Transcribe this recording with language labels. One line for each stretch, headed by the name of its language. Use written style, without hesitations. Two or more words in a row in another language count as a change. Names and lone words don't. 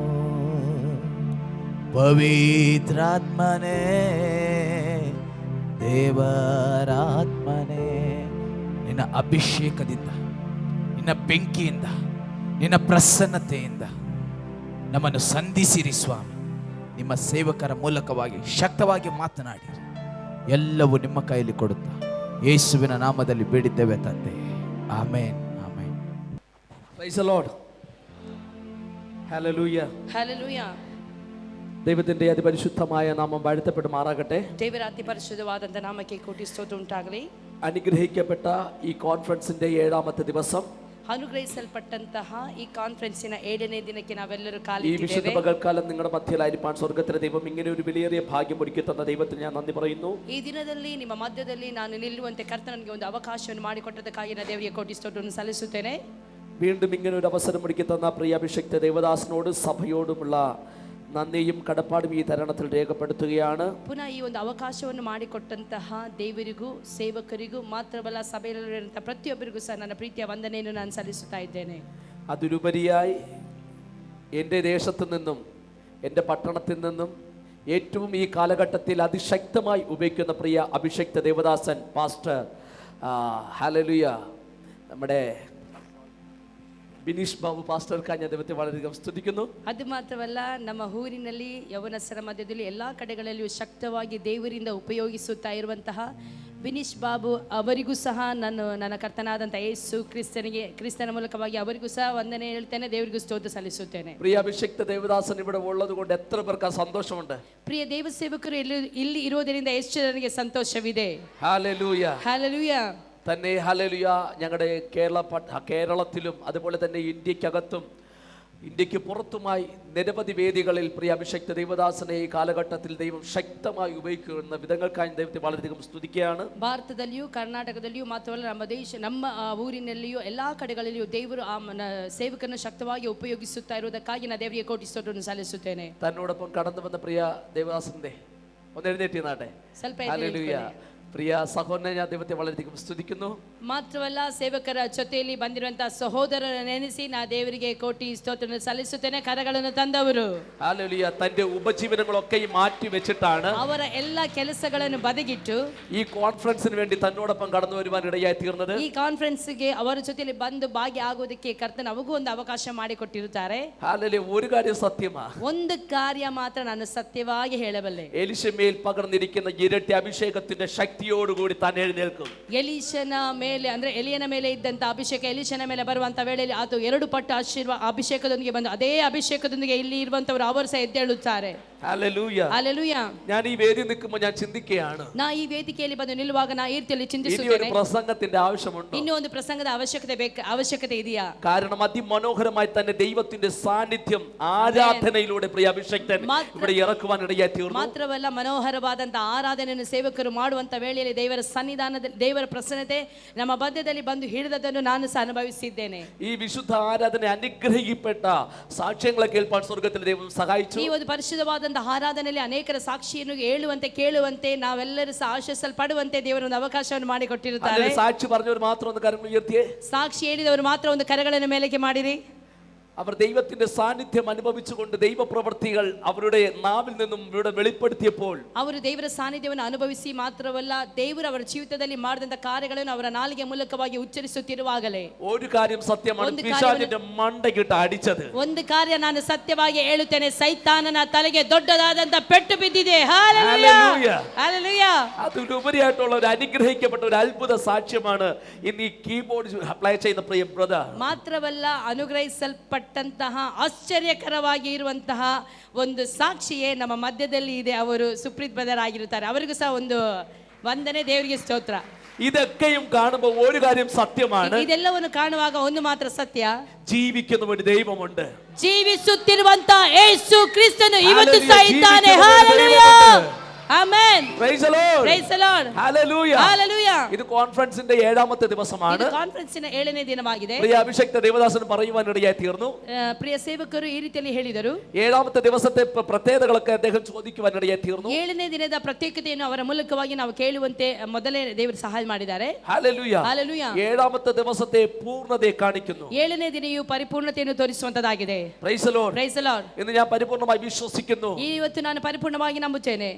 Kannada: ಪವಿತ್ರಾತ್ಮನೇ, ದೇವರಾತ್ಮನೇ, ನಿನ್ನ ಅಭಿಷೇಕದಿಂದ, ನಿನ್ನ ಬೆಂಕಿಯಿಂದ, ನಿನ್ನ ಪ್ರಸನ್ನತೆಯಿಂದ ನಮ್ಮನ್ನು ಸಂಧಿಸಿರಿ ಸ್ವಾಮಿ. ನಿಮ್ಮ ಸೇವಕರ ಮೂಲಕವಾಗಿ ಶಕ್ತವಾಗಿ ಮಾತನಾಡಿ ಎಲ್ಲವೂ ನಿಮ್ಮ ಕೈಯಲ್ಲಿ ಕೊಡುತ್ತಾ ಯೇಸುವಿನ ನಾಮದಲ್ಲಿ ಬೇಡಿದ್ದೇವೆ ತಂದೆ. ಆಮೇನ್, ಆಮೇನ್.
English: Praise the Lord. ഹല്ലേലൂയ.
Malayalam: ഹല്ലേലൂയ. ദൈവത്തിന്റെ അതിപരിശുദ്ധമായ നാമം വാഴ്ത്തപ്പെടുമാറാകട്ടെ.
Kannada: ದೇವರ ಅತಿ ಪರಿಶುದ್ಧವಾದಂತ ನಾಮಕ್ಕೆ ಕೋಟಿ ಸ್ತೋತ್ರ ಉಂಟಾಗಲಿ.
Malayalam: അനുഗ്രഹിക്കപ്പെട്ട ഈ കോൺഫറൻസിന്റെ 7ാമത്തെ ദിവസം,
Kannada: ಅನುಗ್ರಹಿಸಲ್ಪಟ್ಟಂತಹ ಈ ಕಾನ್ಫರೆನ್ಸಿನ 7ನೇ ದಿನಕ್ಕೆ ನಾವೆಲ್ಲರೂ
Malayalam: ഈ വിശുദ്ധ
Kannada: ಕಾಲಿಟ್ಟಿದ್ದೇವೆ.
Malayalam: പകൽക്കാലം നിങ്ങളുടെ മധ്യയിലായിരിക്കാൻ സ്വർഗ്ഗത്തിലെ ദൈവം ഇങ്ങനെ ഒരു വിലയേറിയ ഭാഗ്യം ഒരുക്കി തന്ന ദൈവത്തിന് ഞാൻ നന്ദി പറയുന്നു.
Kannada: ಈ ದಿನದಲ್ಲಿ ನಿಮ್ಮ ಮಧ್ಯದಲ್ಲಿ ನಾನು ನಿಲ್ಲುವಂತೆ ಕರ್ತನಿಗೆ ಒಂದು ಅವಕಾಶವನ್ನು ಮಾಡಿಕೊಟ್ಟದಕ್ಕಾಗಿ ನಾನು ದೇವರಿಗೆ ಕೋಟಿ ಸ್ತೋತ್ರವನ್ನು ಸಲ್ಲಿಸುತ್ತೇನೆ.
Malayalam: വീണ്ടും ഇങ്ങനെ ഒരു അവസരം ഒരുക്കി തന്ന പ്രിയ അഭിഷിക്ത ദേവദാസനോട് സഭയോടുമുള്ള നന്ദിയും കടപ്പാടും ഈ തരുണത്തിൽ രേഖപ്പെടുത്തുകയാണ്.
Kannada: ಪುನಃ ಈ ಒಂದು ಅವಕಾಶವನ್ನು ಮಾಡಿಕೊಟ್ಟಂತಹ ದೇವರಿಗೂ ಸೇವಕರಿಗೂ ಮಾತ್ರವಲ್ಲ ಸಭೆಯಲ್ಲಿರುವಂತಹ ಪ್ರತಿಯೊಬ್ಬರಿಗೂ ಸಹ ನನ್ನ ಪ್ರೀತಿಯ ವಂದನೆಯನ್ನು ನಾನು ಸಲ್ಲಿಸುತ್ತಾ ಇದ್ದೇನೆ.
Malayalam: അതിലുപരിയായി എൻ്റെ ദേശത്തു നിന്നും എൻ്റെ പട്ടണത്തിൽ നിന്നും ഏറ്റവും ഈ കാലഘട്ടത്തിൽ അതിശക്തമായി ഉപയോഗിക്കുന്ന പ്രിയ അഭിഷക്ത ദേവദാസൻ പാസ്റ്റർ ഹല്ലേലൂയ നമ്മുടെ ബിനീഷ് ബാബു പാസ്റ്റർക്കായി ഞാൻ ദൈവത്തെ വളരെയധികം സ്തുതിക്കുന്നു.
Kannada: ಅದು ಮಾತ್ರವಲ್ಲ, ನಮ್ಮ ಊರಿನಲ್ಲಿ ಯವನಸ್ಥರ ಮಧ್ಯದಲ್ಲಿ ಎಲ್ಲ ಕಡೆಗಳಲ್ಲಿಯೂ ಶಕ್ತವಾಗಿ ದೇವರಿಂದ ಉಪಯೋಗಿಸುತ್ತಾ ಇರುವಂತಹ ವಿನೀಶ್ ಬಾಬು ಅವರಿಗೂ ಸಹ ನಾನು ನನ್ನ ಕರ್ತನಾದಂಥ ಯೇಸು ಕ್ರಿಸ್ತನ ಮೂಲಕವಾಗಿ ಅವರಿಗೂ ಸಹ ವಂದನೆ ಹೇಳ್ತೇನೆ, ದೇವರಿಗೂ ಸ್ತೋತ್ರ ಸಲ್ಲಿಸುತ್ತೇನೆ.
Malayalam: പ്രിയ അഭിഷക്ത ദേവദാസൻ ഇവിടെ ഉള്ളത് കൊണ്ട് എത്ര പേർക്ക് സന്തോഷമുണ്ട്.
Kannada: ಪ್ರಿಯ ದೇವ ಸೇವಕರು ಇಲ್ಲಿ ಇರುವುದರಿಂದ ಎಷ್ಟು ಜನರಿಗೆ ಸಂತೋಷವಿದೆ.
Malayalam: ഹല്ലേലൂയ.
Kannada: ಹಲ್ಲೆಲೂಯ.
Malayalam: തന്നെ ഹല്ലേലൂയ. ഞങ്ങളുടെ കേരളത്തിലും അതുപോലെ തന്നെ ഇന്ത്യക്കകത്തും ഇന്ത്യക്ക് പുറത്തുമായി നിരവധി വേദികളിൽ പ്രിയ അഭിഷക്ത ദൈവദാസനെ ഈ കാലഘട്ടത്തിൽ ദൈവം ശക്തമായി ഉപയോഗിക്കുന്ന വിധങ്ങൾക്കായി ദൈവത്തെ വളരെയധികം സ്തുതിക്കുകയാണ്.
Kannada: ಭಾರತದಲ್ಲಿಯೂ ಕರ್ನಾಟಕದಲ್ಲಿಯೂ ಮಾತ್ರವಲ್ಲ, ನಮ್ಮ ಊರಿನಲ್ಲಿಯೂ ಎಲ್ಲಾ ಕಡೆಗಳಲ್ಲಿಯೂ ದೇವರು ಆ ಸೇವಕರನ್ನು ಶಕ್ತವಾಗಿ ಉಪಯೋಗಿಸುತ್ತಾ ಇರುವುದಕ್ಕಾಗಿ ನಾನು ದೇವರಿಗೆ ಕೋಟಿ ಸ್ತೋತ್ರವನ್ನು ಸಲ್ಲಿಸುತ್ತೇನೆ.
Malayalam: തന്നോടൊപ്പം കടന്നു വന്ന പ്രിയ ദേവദാസന്റെ ഒന്ന് എഴുന്നേറ്റ് നാട്ടെ.
Kannada: ಸ್ವಲ್ಪ
Malayalam: ഹല്ലേലൂയ. പ്രിയ സഹോദരനെ ഞാൻ ദൈവത്തെ വളരെയധികം സ്തുതിക്കുന്നു.
Kannada: ಮಾತ್ರವಲ್ಲ, ಸೇವಕರ ಜೊತೆಯಲ್ಲಿ ಬಂದಿರುವಂತಹ ಸಹೋದರರ ನೆನೆಸಿ ನಾ ದೇವರಿಗೆ ಕೋಟಿ ಸ್ತೋತ್ರವನ್ನು ಸಲ್ಲಿಸುತ್ತೇನೆ. ಕರಗಳನ್ನು ತಂದವರು
Malayalam: ഹല്ലേലൂയ. തന്റെ ഉപജീവനങ്ങളൊക്കെ മാറ്റി വെച്ചിട്ടാണ്
Kannada: ಅವರ ಎಲ್ಲ ಕೆಲಸಗಳನ್ನು ಬದಿಗಿಟ್ಟು
Malayalam: ഈ കോൺഫറൻസിന് വേണ്ടി തന്നോടൊപ്പം കടന്നു വരുവാൻ ഇടയായി തീർന്നത്.
Kannada: ಈ ಕಾನ್ಫರೆನ್ಸ್ಗೆ ಅವರ ಜೊತೆಯಲ್ಲಿ ಬಂದು ಭಾಗಿಯಾಗುವುದಕ್ಕೆ ಕರ್ತನ ಅವಗೂ ಒಂದು ಅವಕಾಶ ಮಾಡಿಕೊಟ್ಟಿರುತ್ತಾರೆ.
Malayalam: ഹല്ലേലൂയ. ഒരു കാര്യം സത്യമാ,
Kannada: ಒಂದು ಕಾರ್ಯ ಮಾತ್ರ ನಾನು ಸತ್ಯವಾಗಿ ಹೇಳಬಲ್ಲೆ.
Malayalam: എലിശമേൽ പകർന്നിരിക്കുന്ന ഇരട്ടി അഭിഷേകത്തിന്റെ ശക്തിയോടുകൂടി താൻ എഴുന്നേൽക്കും.
Kannada: ಎಲೀಷನ ಮೇಲೆ ಅಂದ್ರೆ ಎಲಿಯನ ಮೇಲೆ ಇದ್ದಂತ ಅಭಿಷೇಕ ಎಲೀಷನ ಮೇಲೆ ಬರುವಂತ ವೇಳೆಯಲ್ಲಿ ಅದು 2 ಪಟ್ಟು ಅಭಿಷೇಕದೊಂದಿಗೆ ಬಂದು ಅದೇ ಅಭಿಷೇಕದೊಂದಿಗೆ ಇಲ್ಲಿ ಇರುವಂತವರು ಅವರು ಸಹ ಎದ್ದೇಳುತ್ತಾರೆ.
Malayalam: ഹല്ലേലൂയ.
Kannada: ಹಲ್ಲೆಲೂಯ.
Malayalam: ഞാൻ ഈ വേദി നിൽക്കുമ്പോൾ ഞാൻ ചിന്തിക്കുകയാണ്,
Kannada: ನಾ ಈ ವೇದಿಕೆಯಲ್ಲಿ ಬಂದು ನಿಲ್ಲುವಾಗ ನಾ ಈ ರೀತಿಯಲ್ಲಿ
Malayalam: ഇനി ഒരു
Kannada: ಚಿಂತಿಸುತ್ತೇನೆ,
Malayalam: പ്രസംഗത്തിന്റെ ആവശ്യമുണ്ടോ?
Kannada: ಇನ್ನೂ ಒಂದು ಪ್ರಸಂಗದ ಅವಶ್ಯಕತೆ ಇದೆಯಾ?
Malayalam: കാരണം അതിമനോഹരമായി തന്നെ ദൈവത്തിന്റെ സാന്നിധ്യം ആരാധനയിലൂടെ പ്രിയ അഭിഷേക്തൻ ഇവിടെ ഇറക്കുവാൻ ഇടയായി തീർന്നു.
Kannada: ಮಾತ್ರವಲ್ಲ, ಮನೋಹರವಾದಂತ ಆರಾಧನೆಯನ್ನು ಸೇವಕರು ಮಾಡುವಂತ ವೇಳೆಯಲ್ಲಿ ದೇವರ ಸನ್ನಿಧಾನದಲ್ಲಿ ದೇವರ ಪ್ರಸನ್ನತೆ ನಮ್ಮ ಮಧ್ಯದಲ್ಲಿ ಬಂದು ಹಿಡಿದದನ್ನು ನಾನು ಸಹ ಅನುಭವಿಸಿದ್ದೇನೆ.
Malayalam: ഈ വിശുദ്ധ ആരാധന അനുഗ്രഹിക്കപ്പെട്ട സാക്ഷ്യങ്ങളെ കേൾപ്പാൻ സ്വർഗ്ഗത്തിൽ ദൈവം സഹായിച്ചു.
Kannada: ಈ ಒಂದು ಪರಿಶುದ್ಧವಾದಂತಹ ಆರಾಧನೆಯಲ್ಲಿ ಅನೇಕರ ಸಾಕ್ಷಿಯನ್ನು ಹೇಳುವಂತೆ ಕೇಳುವಂತೆ ನಾವೆಲ್ಲರೂ ಸಹ ಆಶಿಸಲ್ಪಡುವಂತೆ ದೇವರು ಒಂದು ಅವಕಾಶವನ್ನು ಮಾಡಿಕೊಟ್ಟಿರುತ್ತಾರೆ.
Malayalam: സാക്ഷി പറഞ്ഞവർ മാത്രം ഒന്ന് കരം ഉയർത്തിയേ.
Kannada: ಸಾಕ್ಷಿ ಹೇಳಿದವರು ಮಾತ್ರ ಒಂದು ಕರಗಳನ್ನು ಮೇಲಕ್ಕೆ ಮಾಡಿರಿ.
Malayalam: അവർ ദൈവത്തിന്റെ സാന്നിധ്യം അനുഭവിച്ചുകൊണ്ട് ദൈവപ്രവൃത്തികൾ അവരുടെ നാവിൽ നിന്നും ഇവിടെ വെളിപ്പെടുത്തിയപ്പോൾ
Kannada: ಅವರು ದೇವರ ಸಾನ್ನಿಧ್ಯವನ್ನು ಅನುಭವಿಸಿ ಮಾತ್ರವಲ್ಲ, ದೇವರು ಅವರ ಜೀವಿತದಲ್ಲಿ ಮಾಡಿದಂತ ಕಾರ್ಯಗಳನ್ನು ಅವರ ನಾಲಿಗೆ ಮೂಲಕವಾಗಿ ಉಚ್ಚರಿಸುತ್ತಿರುವಾಗಲೇ
Malayalam: ഒരു കാര്യം സത്യമാണ്, പിശാചിന്റെ മണ്ടയ്ക്കിട്ട് അടിച്ചത്.
Kannada: ಒಂದು ಕಾರ್ಯ ನಾನು ಸತ್ಯವಾಗಿ ಹೇಳುತ್ತೇನೆ, ಸೈತಾನನ ತಲೆಗೆ ದೊಡ್ಡದಾದಂತ ಪೆಟ್ಟು ಬಿದ್ದಿದೆ.
Malayalam: ഹല്ലേലൂയ.
Kannada: ಹಲ್ಲೆಲೂಯ.
Malayalam: അതിലുപരിയായിട്ടുള്ള ഒരു അനുഗ്രഹിക്കപ്പെട്ട ഒരു അത്ഭുത സാക്ഷ്യമാണ് ഇന്ന് ഈ
English: keyboard play
Malayalam: ചെയ്യുന്ന പ്രിയ ബ്രദർ.
Kannada: ಮಾತ್ರವಲ್ಲ, ಅನುಗ್ರಹಿಸಲ್ಪಟ್ಟಂತಹ ಆಶ್ಚರ್ಯಕರವಾಗಿ ಇರುವಂತಹ ಒಂದು ಸಾಕ್ಷಿಯೇ ನಮ್ಮ ಮಧ್ಯದಲ್ಲಿ ಇದೆ. ಅವರು ಸುಪ್ರೀತ್ ಬ್ರದರ್ ಆಗಿರುತ್ತಾರೆ. ಅವರಿಗೂ ಸಹ ಒಂದು ವಂದನೆ, ದೇವರಿಗೆ ಸ್ತೋತ್ರ.
Malayalam: ഇതൊക്കെയും കാണുമ്പോൾ ഒരു കാര്യം സത്യമാണ്,
Kannada: ಇದೆಲ್ಲವನ್ನು ಕಾಣುವಾಗ ಒಂದು ಮಾತ್ರ ಸತ್ಯ,
Malayalam: ജീവിക്കുന്ന ഒരു ദൈവമുണ്ട്.
Kannada: ಜೀವಿಸುತ್ತಿರುವಂತ ಯೇಸು ಕ್ರಿಸ್ತನು ಇವತ್ತು Hallelujah. ಸಹ ಇದ್ದಾನೆ.
Malayalam: ജീവിക്കുന്ന ഒരു
Kannada: ಹಲ್ಲೆಲೂಯಾ.
Malayalam: ദൈവമുണ്ട്.
Kannada: ಆಮೆನ್.
English: Praise the Lord. Praise the Lord. Hallelujah. Hallelujah.
Malayalam: ഇത് കോൺഫറൻസിന്റെ 7ാമത്തെ ദിവസമാണ്.
Kannada: ಇದು ಕಾನ್ಫರೆನ್ಸಿನ 7ನೇ ದಿನವಾಗಿದೆ.
Malayalam: പ്രിയ അഭിഷേക്ത ദേവദാസൻ പറയുവാൻ ഇടയായി തീർന്നു.
Kannada: ಪ್ರಿಯ ಸೇವಕರು ಈ ರೀತಿಯಲ್ಲಿ ಹೇಳಿದರು.
Malayalam: 7ാമത്തെ ദിവസത്തെ പ്രത്യേകതകളൊക്കെ അദ്ദേഹം ചോദിക്കുവാൻ ഇടയായി തീർന്നു.
Kannada: 7ನೇ ದಿನದ ಪ್ರತ್ಯೇಕತೆಯನ್ನು ಅವರ ಮೂಲಕವಾಗಿ ನಾವು ಕೇಳುವಂತೆ ಮೊದಲೇ ದೇವರು ಸಹಾಯ ಮಾಡಿದ್ದಾರೆ.
Malayalam: ഹല്ലേലൂയ. Hallelujah. 7ാമത്തെ ദിവസത്തെ പൂർണ്ണതയെ കാണിക്കുന്നു.
Kannada: 7ನೇ ದಿನೆಯು ಪರಿಪೂರ್ಣತೆಯನ್ನು ತೋರಿಸುವಂತದಾಗಿದೆ.
English: Praise the Lord. Praise the Lord.
Malayalam: എന്ന് ഞാൻ പരിപൂർണമായി വിശ്വസിക്കുന്നു.
Kannada: ಇವತ್ತು ನಾನು ಪರಿಪೂರ್ಣವಾಗಿ ನಂಬುತ್ತೇನೆ.